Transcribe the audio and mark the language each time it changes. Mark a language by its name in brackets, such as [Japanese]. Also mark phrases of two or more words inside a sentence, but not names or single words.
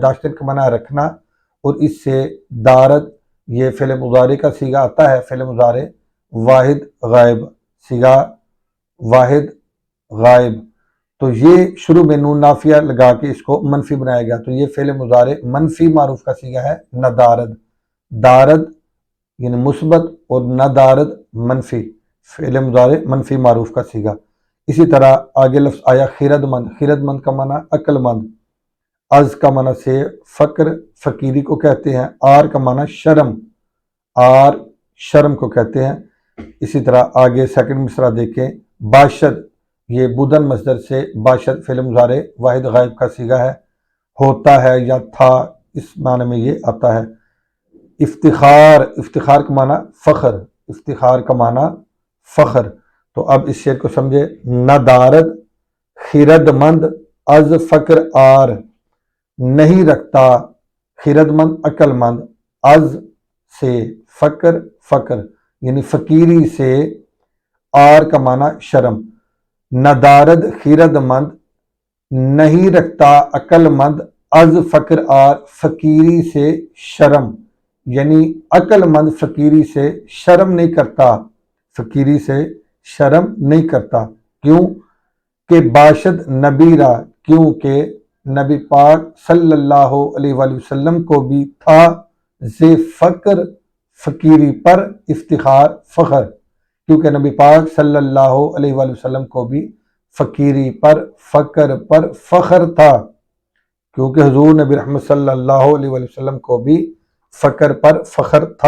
[Urdu] داشتن کا معنی رکھنا، اور اس سے دارت یہ فعل مضارع کا صیغہ آتا ہے، فعل مضارع واحد غائب، صیغہ واحد غائب۔ تو یہ شروع میں نون نافیہ لگا کے اس کو منفی بنایا گیا، تو یہ فعل مضارع منفی معروف کا صیغہ ہے ندارد۔ دارد یعنی مثبت اور ندارد منفی، فعل مضارع منفی معروف کا صیغہ۔ اسی طرح آگے لفظ آیا خرد مند، خرد مند کا معنی عقل مند، از کا معنی سے فقر فقیری کو کہتے ہیں، آر کا معنی شرم، آر شرم کو کہتے ہیں۔ اسی طرح آگے سیکنڈ مصرع دیکھیں، باشد یہ بدن مصدر سے باشد فعل مضارع واحد غائب کا صیغہ ہے، ہوتا ہے یا تھا، اس معنی میں یہ آتا ہے۔ افتخار، افتخار کا معنی فخر، افتخار کا معنی فخر۔ تو اب اس شعر کو سمجھے۔ [Persian] ندارد خرد مند از فقر آر، [Urdu] نہیں رکھتا خرد مند عقل مند، از سے فقر فقر یعنی فقیری سے، آر کا معنی شرم۔ [Persian] ندارد خرد مند [Urdu] نہیں رکھتا عقل مند، [Persian] از فقر آر [Urdu] فقیری سے شرم، یعنی عقل مند فقیری سے شرم نہیں کرتا، فقیری سے شرم نہیں کرتا۔ کیوں کہ [Persian] باشد نبی را، [Urdu] کیونکہ نبی پاک [Arabic] صلی اللہ علیہ وآلہ وسلم [Urdu] کو بھی تھا [Persian] ز فقر [Urdu] فقیری پر افتخار فخر، کیونکہ نبی پاک [Arabic] صلی اللہ علیہ وآلہ وسلم [Urdu] کو بھی فقیری پر فقر پر فخر تھا، کیونکہ حضور نبی رحمت [Arabic] صلی اللہ علیہ وآلہ وسلم [Urdu] کو بھی فقر پر فخر تھا۔